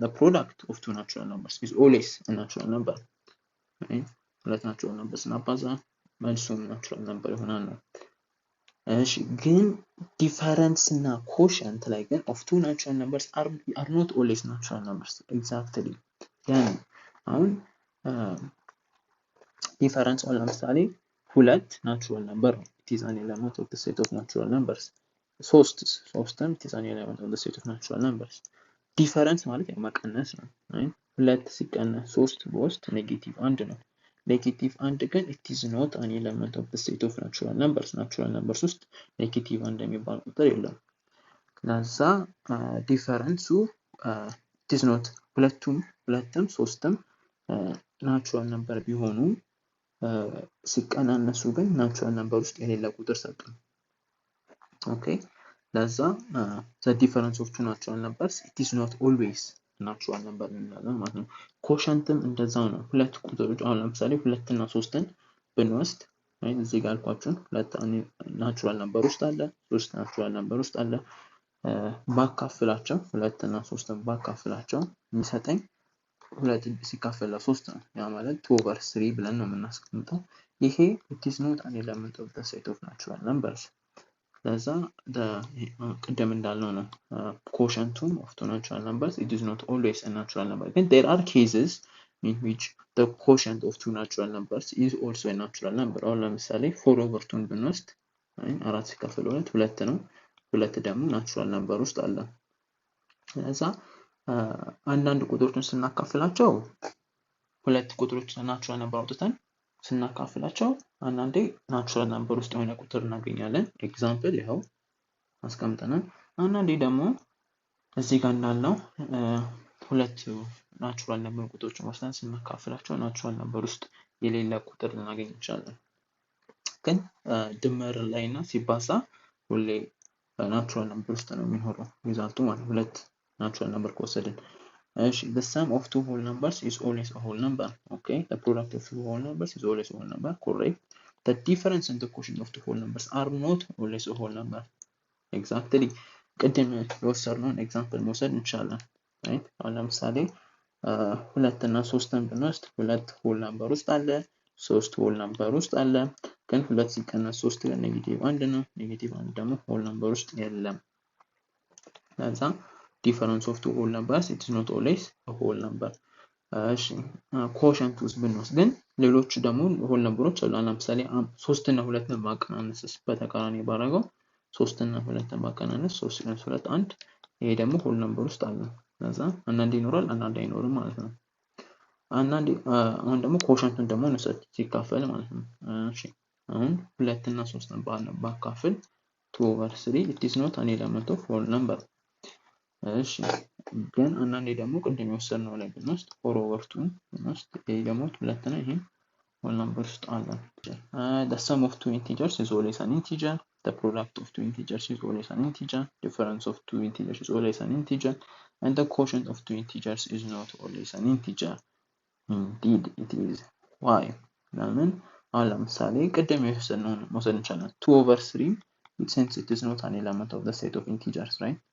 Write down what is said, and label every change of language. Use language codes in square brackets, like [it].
[en] The product of two natural numbers is always a natural number. [am] Okay, ሁለት natural numbers ስናባዛ መልሱም natural number ይሆናል ነው። እሺ ግን ዲፈረንስ እና ኮሸንት ላይ ግን [en] of two natural numbers are not always natural numbers. Exactly. [am] ያን አሁን ዲፈረንስ አሁን ለምሳሌ ሁለት natural number ነው. [en] It is an element of the set of natural numbers. [am] ሶስትም [en] it is an element of the set of natural numbers. [am] ዲፈረንስ ማለት ያው መቀነስ ነው። ሁለት ሲቀነስ ሶስት በውስጥ ኔጌቲቭ አንድ ነው። ኔጌቲቭ አንድ ግን [en] it is not an element of the set of natural numbers. [am] natural numbers ውስጥ ኔጌቲቭ አንድ የሚባል ቁጥር የለም። ለዛ ዲፈረንሱ [en] it is not [am] ሁለትም ሶስትም ናቹራል ነምበር ቢሆኑ ሲቀናነሱ ግን ናቹራል ነምበር ውስጥ የሌለ ቁጥር ሰጡን። ኦኬ ለዛ [en] the difference of two natural numbers it is not always [am] ናቹራል ነምበር እንላለን ማለት ነው። ኮሸንትም እንደዛው ነው። ሁለት ቁጥሮች አሁን ለምሳሌ ሁለት እና ሶስትን ብንወስድ እዚህ ጋር አልኳችሁ ሁለት ናቹራል ነምበር ውስጥ አለ፣ ሶስት ናቹራል ነምበር ውስጥ አለ። ባካፍላቸው ሁለት እና ሶስትን ባካፍላቸው የሚሰጠኝ ሁለት ሲካፈል ለሶስት ነው። ያ ማለት 2/3 ብለን ነው የምናስቀምጠው። ይሄ [en] it is not an element of the set of natural numbers. [am] ለዛ ቅድም እንዳልነው ነው [en] quotientum of two natural numbers it is not always a natural number. But there are cases in which the quotient of two natural numbers is also a natural number. [am] አሁን ለምሳሌ 4/2 ብንወስድ አራት ሲካፈል ሁለት ነው። ሁለት ደግሞ ናቹራል ነምበር ውስጥ አለ። ለዛ አንዳንድ ቁጥሮችን ስናካፍላቸው ሁለት ቁጥሮች ናቹራል ነምበር አውጥተን ስናካፍላቸው አንዳንዴ ናቹራል ነምበር ውስጥ የሆነ ቁጥር እናገኛለን። ኤግዛምፕል ይኸው አስቀምጠናል። አንዳንዴ ደግሞ እዚህ ጋር እንዳልነው ሁለት ናቹራል ነምበር ቁጥሮችን ወስደን ስናካፍላቸው ናቹራል ነምበር ውስጥ የሌለ ቁጥር ልናገኝ እንችላለን። ግን ድምር ላይና ሲባዛ ሁሌ ናቹራል ነምበር ውስጥ ነው የሚኖረው ሪዛልቱ ማለት ሁለት ናቹራል ነምበር ከወሰድን። እሺ [en] the sum of two whole numbers is always a whole number. Okay, the product of two whole numbers is always a whole number. Correct. The difference in the quotient of two whole numbers are not always a whole number. Exactly. [am] ቅድም የወሰድነውን ኤግዛምፕል መውሰድ እንችላለን። right አሁን ለምሳሌ ሁለት እና ሶስትን ብንወስድ ሁለት ሆል ነምበር ውስጥ አለ፣ ሶስት ሆል ነምበር ውስጥ አለ። ግን ሁለት ሲቀነስ ሶስት ግን ኔጌቲቭ አንድ ነው። ኔጌቲቭ አንድ ደግሞ ሆል ነምበር ውስጥ የለም። ለዛ [en] difference of two whole numbers it is not always a whole number. [am] እሺ quotient ውስጥ ብንወስድ ግን ሌሎች ደግሞ ሆል ነምበሮች አሉ። ለምሳሌ 3 እና 2 ነው ማቀናነስ በተቃራኒ ባረገው 3 እና 2 ማቀናነስ 3 ሲቀነስ 2 1 ይሄ ደግሞ ሆል ነምበር ውስጥ አለ። ለዛ አንዳንዴ ይኖራል አንዳንዴ አይኖርም ማለት ነው። አንዳንዴ አሁን ደግሞ quotientን ደግሞ እንውሰድ ሲካፈል ማለት ነው። እሺ አሁን 2 እና 3 ባካፍል 2/3 [en] it is not an element of whole number. [am] እሺ ግን አንዳንዴ ደግሞ ቅድም የወሰድነው ላይ ብንወስድ 4/2 ብንወስድ ይሄ ደግሞ ሁለት ነው። ይሄ ሆል ነምበር ውስጥ አለ። [en] the sum of two integers is always an integer. The product of two integers is always an integer. Difference of two integers is always an integer. And the quotient of two integers is not always an integer. Indeed it is. Why? [am] ለምን አሁን ለምሳሌ ቅድም የወሰድነውን መውሰድ እንችላለን። 2/3 [en] since it is not an element of the set of integers, right?